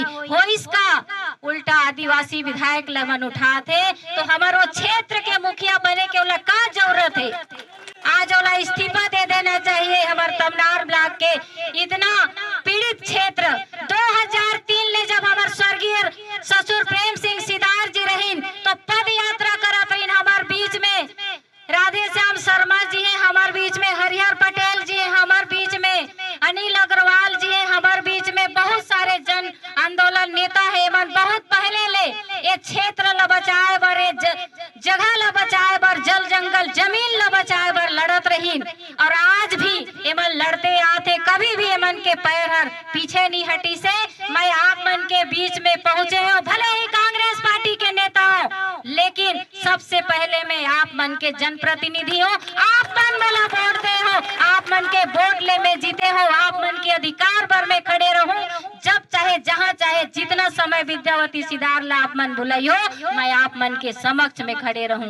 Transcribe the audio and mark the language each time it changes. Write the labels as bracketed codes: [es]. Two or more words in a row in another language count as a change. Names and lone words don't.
[hne] इसका उल्टा आदिवासी विधायक ला मन उठाते तो हमारो क्षेत्र के मुखिया बने के ओला का जरूरत है? आज ओला इस्तीफा दे देना चाहिए। हमार तमनार ब्लॉक के इतना पीड़ित क्षेत्र, 2003 ले जब हमार स्वर्गीय ससुर प्रेम सिंह सिदार जी रहीन तो पद यात्रा करत रहीन। हमार बीच में राधे श्याम शर्मा जी हैं, हमार बीच में हरिहर पटेल जी हैं, हमार बीच में अनिल अग्रवाल जी हैं, हमार बीच में बहुत सारे जन आंदोलन नेता है। मन बहुत पहले ले ये क्षेत्र ला बचाए बर, जगह ला बचाए बर, जल जंगल जमीन ला बचाए बर लड़त रहीन, और आज भी एमन लड़ते आते, कभी भी एमन के पैर हर पीछे नहीं हटी से। मैं आप मन के बीच में पहुंचे हूँ, भले ही कांग्रेस पार्टी के नेता हो, लेकिन सबसे पहले मैं आप मन के जनप्रतिनिधि हो। आप मन मला वोट दे हो, आप मन के वोट ले में जीते हो, आप मन के अधिकार पर मैं खड़े रहूं, जब चाहे जहां चाहे जितना समय विद्यावती सिदार ला आप मन बुलाइयो, मैं आप मन के समक्ष में खड़े रहूं।